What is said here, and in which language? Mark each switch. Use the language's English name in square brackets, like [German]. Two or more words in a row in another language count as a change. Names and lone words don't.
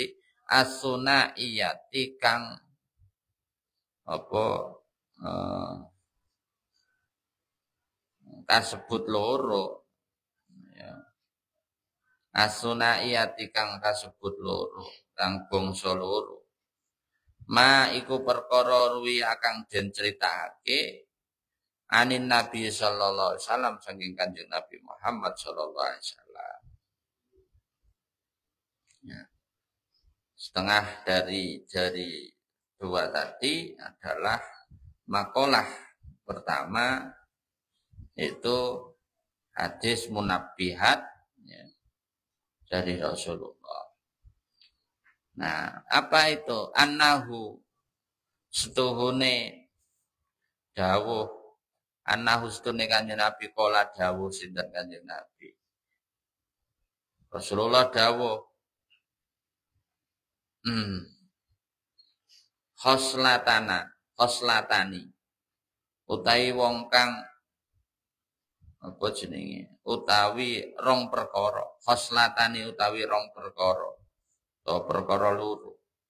[Javanese] As-sunaiyati kang kasebut loro ya. As-sunaiyati kang kasebut loro, kang bangsa loro. Ma iku perkara ruwi akang den critakake anin Nabi [Arabic] صلى الله عليه وسلم [Javanese] saking Kanjeng Nabi Muhammad [Arabic] صلى الله عليه وسلم. [Javanese] Ya. [Indonesian] Setengah dari dua tadi adalah makalah pertama itu hadis munabbihat ya, dari Rasulullah. Nah, apa itu? [Javanese] Annahu setuhune dawuh, annahu setuhune Kanjeng Nabi kala dawuh sinten Kanjeng Nabi. Rasulullah dawuh khoslatani utawi wong kang apa jenenge utawi rong perkara khoslatani utawi rong perkara atau perkara loro